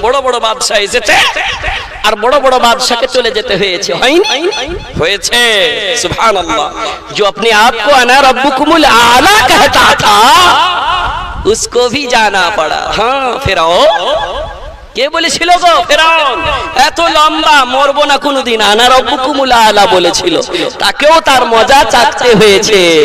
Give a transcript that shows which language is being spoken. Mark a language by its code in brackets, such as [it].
[bn] বড় বড় বাদশা এসেছে আর বড় বড় বাদশাকে চলে যেতে হয়েছে, হয়নি? হয়েছে। সুবহানাল্লাহ। [hi] जो अपने आप को अना रब्बुकुमुल आला कहता था उसको भी जाना पड़ा। [bn] हाँ फिरौन কে বলেছিল গো? ফেরাউন। এত লম্বা, মরবো না কোনোদিন, আনা রব্বুকুমুল আলা বলেছিল, তাকেও তার মজা চাকতে হয়েছে।